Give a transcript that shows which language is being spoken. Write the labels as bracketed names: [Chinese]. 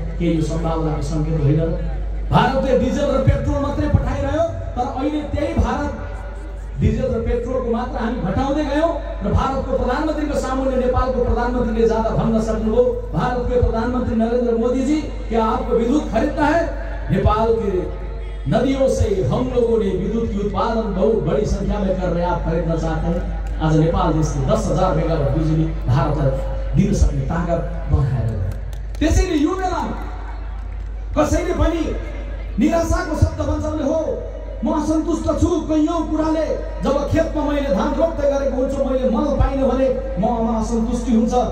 [Nepali] के यो सम्भावनाको सङ्केत होइन? भारतले डिजेल र पेट्रोल मात्रै पठाइरह्यो, तर अहिले त्यही भारत डिजेल र पेट्रोलको मात्रा हामी घटाउँदै गयौँ र भारतको प्रधानमन्त्रीको सामुन्ने नेपालको प्रधानमन्त्रीले जाँदा भन्न सक्नुभयो, [Hindi] भारत के प्रधानमन्त्री नरेंद्र मोदी जी, क्या आपको विद्युत खरीदना है? नेपाल के नदियों से हम लोगों ने विद्युत की उत्पादन बहुत बड़ी संख्या में कर रहे, आप खरीदना चाहते हैं? [Nepali] आज नेपाल देशले 10,000 मेगावाट बिजुली भारतलाई दिन सक्ने ताकत बनाएर गयो। त्यसैले यो बेलामा कसैले पनि निराशाको शब्द बन्चाउने हो म असन्तुष्ट छु कैयौं कुराले। जब खेतमा मैले धान रोप्दै गरेको हुन्छु, मैले मल पाइनँ भने ममा असन्तुष्टि हुन्छ।